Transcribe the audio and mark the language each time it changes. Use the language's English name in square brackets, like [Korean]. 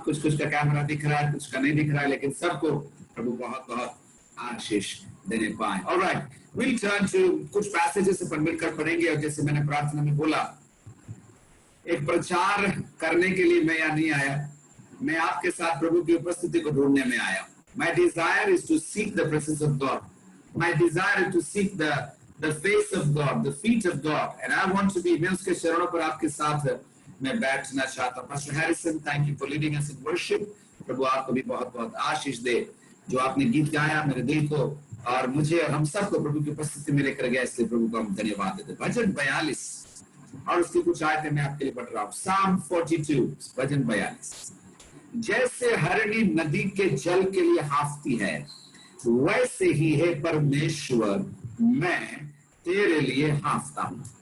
[Hindi] कुछ कुछ का कैमरा दिख रहा है, कुछ का नहीं दिख रहा है, लेकिन सबको प्रभु बहुत बहुत आशीष देने पाए। [English] alright, will turn to [Hindi] कुछ [English] passages [Hindi] अपन मिलकर पढ़ेंगे। और जैसे मैंने प्रार्थना में बोला, एक प्रचार करने के लिए मैं यहाँ नहीं आया, मैं आपके साथ प्रभु की उपस्थिति को ढूंढने में आया। [English] My desire is to seek the presence of God. My desire is to seek the face of God, the feet of God, and I want to be, [Hindi] मैं उसके चरणों पर आपके साथ मैं बैठना चाहता हूँ। [English] Pastor Harrison, thank you for leading us in worship. [Hindi] प्रभु आपको भी बहुत बहुत आशीष दे। जो आपने गीत गाया मेरे दिल को और मुझे और हम सबको प्रभु की उपस्थिति में लेकर गया, इसलिए प्रभु को हम धन्यवाद देते। भजन 42 और उसकी कुछ आयतें मैं आपके लिए पढ़ रहा हूँ। [English] Psalm 42, भजन 42। [Hindi] जैसे हरणी नदी के जल के लिए हाफती है, वैसे ही है परमेश्वर, मैं तेरे लिए हाफता हूं।